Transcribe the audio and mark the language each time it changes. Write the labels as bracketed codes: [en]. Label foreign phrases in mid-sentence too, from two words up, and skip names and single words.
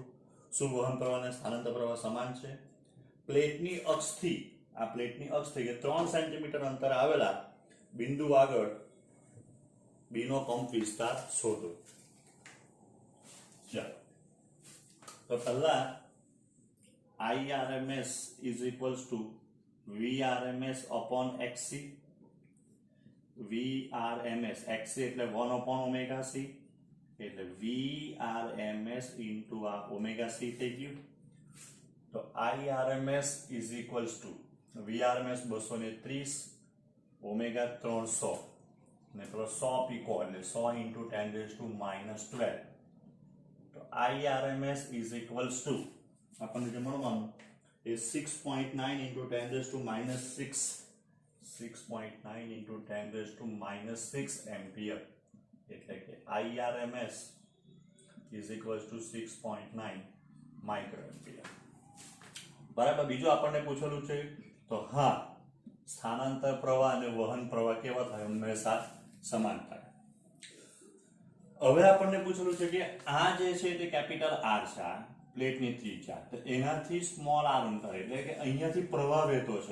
[gu] શું વહન પ્રવાહ અને સ્થાનાંતર પ્રવાહ સમાન છે? પ્લેટની અક્ષથી કે 3 સેન્ટીમીટર અંતર આવેલા બિંદુ આગળ B નો કંપ વિસ્તાર શોધો. ચાલો તો પહેલા [en] IRMS is equals to VRMS upon XC. [gu] VRMS XC એટલે 1/ωc એટલે VRMS into આ ઓમેગા c થઈ ગયું. [en] તો IRMS is equals to VRMS 230 ઓમેગા 300 ને પ્લસ 100 પીકો એટલે 100 into 10 raised to minus 12. તો IRMS is equals to [gu] આપણને જે મળવાનું એ [en] 6.9 into 10 raised to minus 6 6.9 into 10 raised to minus 6 ampere [gu] એટલે કે [en] IRMS is equals to 6.9 microampere. [gu] બરાબર. બીજું આપણને પૂછેલું છે તો હા સ્થાનાંતર પ્રવાહ અને વહન પ્રવાહ કેવા થાય હંમેશા સમાન થાય. હવે આપણને પૂછેલું છે કે આ જે છે તે કેપિટલ R છે આ પ્લેટની ત્રિજ્યા તો એનાથી સ્મોલ r અંતર એટલે કે અહીંયાથી પ્રવાહ વહેતો છે.